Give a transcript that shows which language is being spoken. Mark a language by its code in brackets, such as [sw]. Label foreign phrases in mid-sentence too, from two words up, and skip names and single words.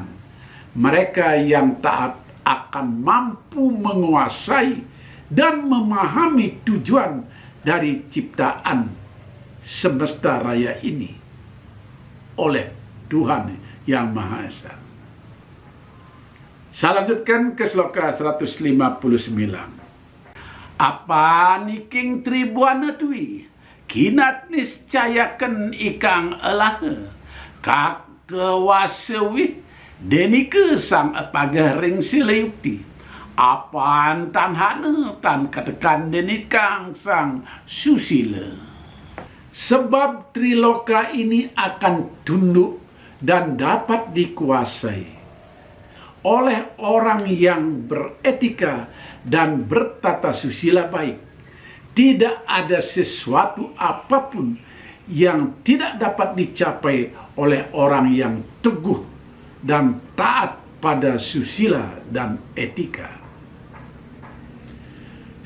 [id] Mereka yang taat akan mampu menguasai dan memahami tujuan dari ciptaan semesta raya ini oleh Tuhan Yang Maha Esa. Saya lanjutkan ke sloka 159. [kaw] Apa niking tribuana tui, kinat niscayaken ikang elah, kak kewasewi, denike sang apagaring silayukti. Apaan tan hana tan katekan denikang sang susila. [id] Sebab triloka ini akan tunduk dan dapat dikuasai oleh orang yang beretika dan bertata susila baik. Tidak ada sesuatu apapun yang tidak dapat dicapai oleh orang yang teguh dan taat pada susila dan etika.